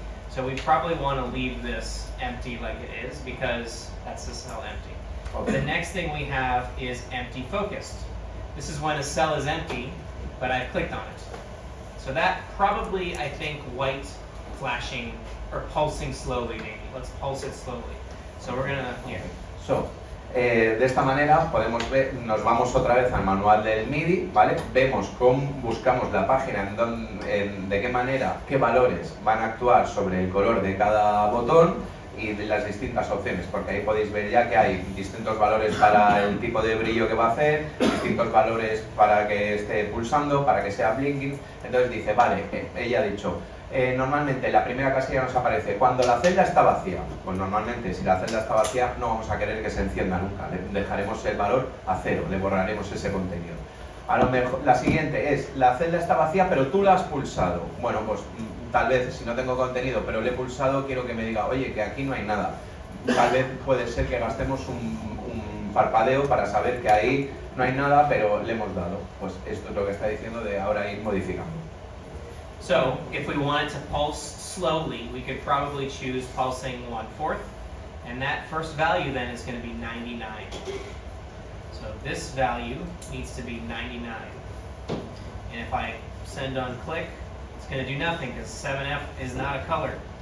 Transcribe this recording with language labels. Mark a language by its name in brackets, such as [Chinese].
[English] So we probably want to leave this empty like it is because that's the cell empty. Okay. The next thing we have is empty focused. This is when a cell is empty, but I've clicked on it. So that probably, I think, white flashing or pulsing slowly maybe. Let's pulse it slowly. So we're gonna, yeah. [Spanish] So, de esta manera podemos ver, nos vamos otra vez al manual del MIDI, ¿vale? Vemos cómo buscamos la página de qué manera, qué valores van a actuar sobre el color de cada botón. y de las distintas opciones, porque ahí podéis ver ya que hay distintos valores para el tipo de brillo que va a hacer, distintos valores para que esté pulsando, para que sea blinking. Entonces dice, vale, ella ha dicho, normalmente la primera casilla nos aparece cuando la celda está vacía. Pues normalmente si la celda está vacía no vamos a querer que se encienda nunca, le dejaremos el valor a 0, le borraremos ese contenido. A lo mejor la siguiente es, la celda está vacía pero tú la has pulsado. Bueno, pues tal vez si no tengo contenido pero le he pulsado, quiero que me diga, oye, que aquí no hay nada. Tal vez puede ser que gastemos un parpadeo para saber que ahí no hay nada pero le hemos dado. Pues esto es lo que está diciendo de ahora ir modificando. [English] So, if we wanted to pulse slowly, we could probably choose pulsing 1/4, and that first value then is going to be 99. So this value needs to be 99. And if I send on click, it's going to do nothing because 7F is not a color.